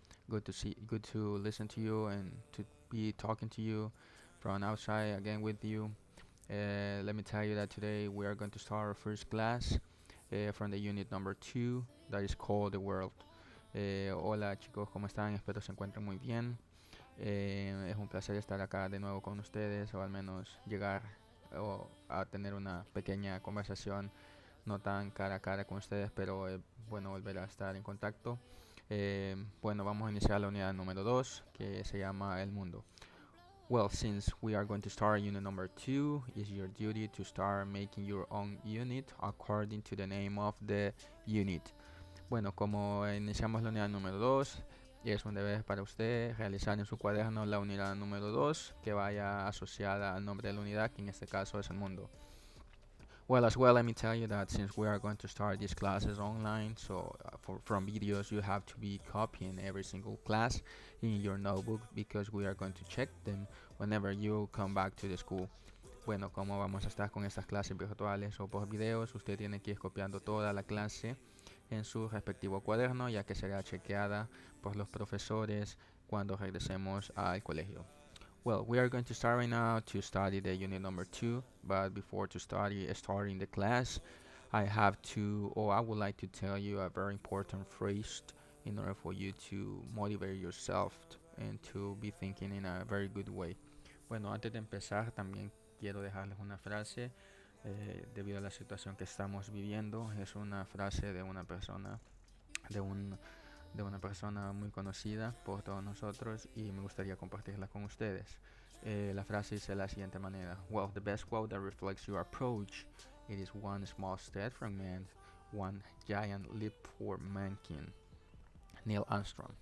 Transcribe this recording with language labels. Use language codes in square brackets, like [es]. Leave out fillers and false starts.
[en] Good to listen to you and to be talking to you from outside again with you. Let me tell you that today we are going to start our first class from the unit number 2 that is called the world. [es] Hola chicos, ¿cómo están? Espero se encuentren muy bien. Es un placer estar acá de nuevo con ustedes o al menos llegar a tener una pequeña conversación no tan cara a cara con ustedes, pero bueno volver a estar en contacto. Bueno, vamos a iniciar la unidad número 2 que se llama El Mundo. [en] Well, since we are going to start unit number 2, it's your duty to start making your own unit according to the name of the unit. [es] Bueno, como iniciamos la unidad número 2, es un deber para usted realizar en su cuaderno la unidad número 2 que vaya asociada al nombre de la unidad, que en este caso es el mundo. [en] Well, as well, let me tell you that since we are going to start these classes online, so from videos, you have to be copying every single class in your notebook because we are going to check them whenever you come back to the school. [es] Bueno, como vamos a estar con estas clases virtuales o por videos, usted tiene que ir copiando toda la clase en su respectivo cuaderno, ya que será chequeada por los profesores cuando regresemos al colegio. [en] Well, we are going to start right now to study the unit number 2, but before to starting the class, I would like to tell you a very important phrase in order for you to motivate yourself and to be thinking in a very good way. [es] Bueno, antes de empezar, también quiero dejarles una frase debido a la situación que estamos viviendo. Es una frase de una persona, de un de una persona muy conocida por todos nosotros y me gustaría compartirla con ustedes. La frase dice de la siguiente manera: [en] Well, the best quote that reflects your approach, it is one small step from man, one giant leap for mankind. Neil Armstrong.